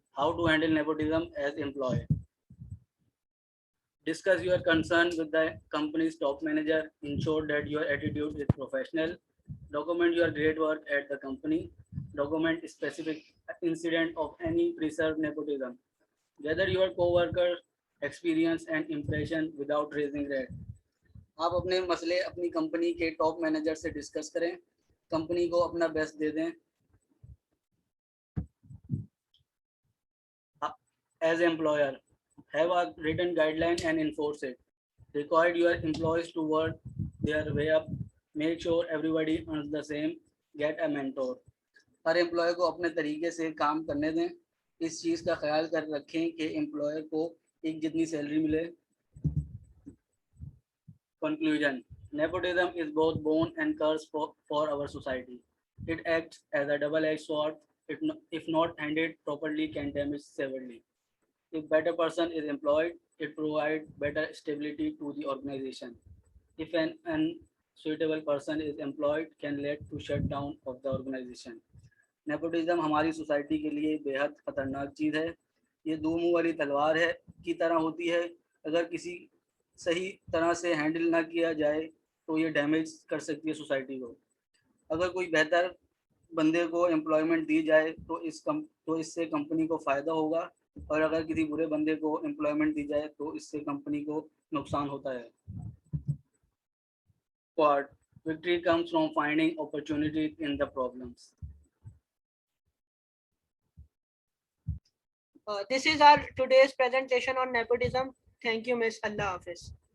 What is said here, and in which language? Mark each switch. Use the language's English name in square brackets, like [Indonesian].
[English] How to handle nepotism as employee? Discuss your concern with the company's top manager. Ensure that your attitude is professional. Document your great work at the company. Document specific incident of any preserved nepotism. Gather your co-worker experience and impression without raising red. [Hindi] आप अपने मसले अपनी company के top manager से discuss करें, company को अपना best दे दें. [English] As employer, Have a written guideline and enforce it. Require your employees to work their way up. Make sure everybody earns the same. Get a mentor. [Hindi] हर employ को अपने तरीके से काम करने दें. इस चीज का ख्याल कर रखें कि एम्प्लॉय को एक जितनी सैलरी मिले. [English] Conclusion. Nepotism is both boon and curse for our society. It acts as a double-edged sword. If not handled properly, can damage severely. If better person is employed, it provides better stability to the organization. If an unsuitable person is employed, can lead to shutdown of the organization. [Hindi] Nepotism हमारी society के लिए बेहद खतरनाक चीज़ है. ये दो मुंह वाली तलवार है की तरह होती है. अगर किसी सही तरह से हैंडल ना किया जाए तो ये डैमेज कर सकती है सोसाइटी को. अगर कोई बेहतर बंदे को एम्प्लॉयमेंट दी जाए तो इससे कंपनी को फ़ायदा होगा, और अगर किसी बुरे बंदे को एम्प्लॉयमेंट दी जाए तो इससे कंपनी को नुकसान होता है. [English] Quad, victory comes from finding opportunities in the problems. This is our today's presentation on nepotism. Thank you, Miss. Allah Hafiz.